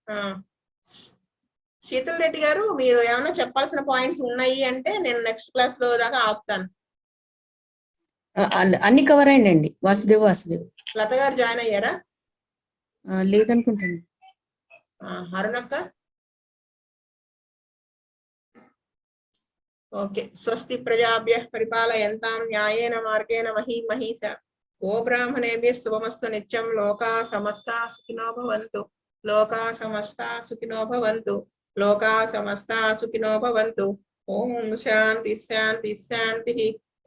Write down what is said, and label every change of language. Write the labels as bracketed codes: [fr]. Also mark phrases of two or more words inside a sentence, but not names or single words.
[te] శీతల్ రెడ్డి గారు, మీరు ఏమైనా చెప్పాల్సిన పాయింట్స్ ఉన్నాయి అంటే నేను [en] next class [te] లో దాకా ఆపుతాను. అన్ని కవర్ అయ్యండి. వాసుదేవ్. లత గారు జాయిన్ అయ్యారా? లేదనుకుంటాను. అరుణక్క ఓకే. [sa] स्वस्ति प्रजाभ्य परिपालयन्तां न्यायेन मार्गेण महीमहीस गोब्राह्मणेभ्यः शुभमस्तु नित्यं. लोका समस्ता सुखिनो भवन्तु. लोका समस्ता सुखिनो भवन्तु. लोका समस्ता सुखिनो भवन्तु. ओं शान्ति शान्ति शान्ति.